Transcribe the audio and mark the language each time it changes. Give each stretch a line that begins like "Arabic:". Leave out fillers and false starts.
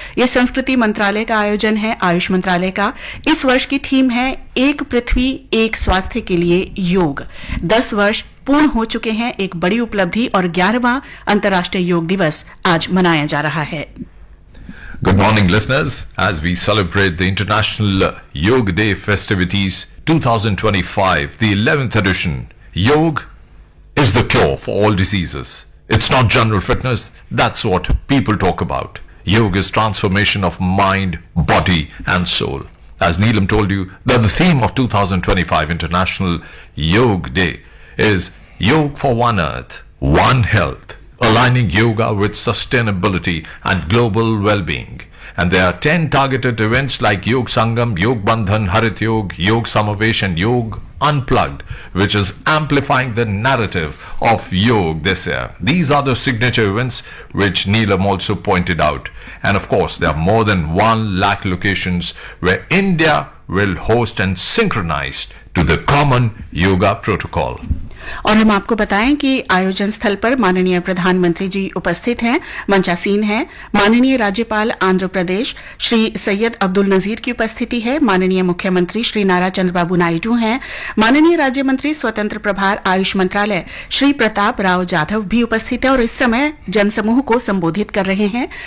Hindi: यह संस्कृति मंत्रालय का आयोजन है, आयुष मंत्रालय का। इस वर्ष की थीम है एक पृथ्वी एक स्वास्थ्य के लिए योग। 10 वर्ष पूर्ण हो चुके हैं। एक बड़ी उपलब्धि और 11वां अंतर्राष्ट्रीय योग दिवस आज मनाया जा रहा है।
English: Good morning, listeners. As we celebrate the International Yoga Day festivities 2025, the 11th edition, Yoga is the cure for all diseases. It's not general fitness. That's what people talk about. Yoga is transformation of mind, body, and soul. As Neelam told you, that the theme of 2025 International Yoga Day is Yoga for One Earth, One Health, aligning yoga with sustainability and global well-being. And there are 10 targeted events like Yog Sangam, Yog Bandhan, Harit Yog, Yog Samavesh and Yog Unplugged, which is amplifying the narrative of yoga this year. These are the signature events which Neelam also pointed out. And of course, there are more than 1 lakh locations where India will host and synchronized to the common yoga protocol.
Hindi: और हम आपको बताएं कि आयोजन स्थल पर माननीय प्रधानमंत्री जी उपस्थित हैं। मंचासीन हैं। माननीय राज्यपाल आंध्र प्रदेश श्री सैयद अब्दुल नजीर की उपस्थिति है। माननीय मुख्यमंत्री श्री नारा चंद्रबाबू नायडू हैं। माननीय राज्य मंत्री स्वतंत्र प्रभार आयुष मंत्रालय श्री प्रताप राव जाधव भी उपस्थित है और इस समय जनसमूह को संबोधित कर रहे हैं।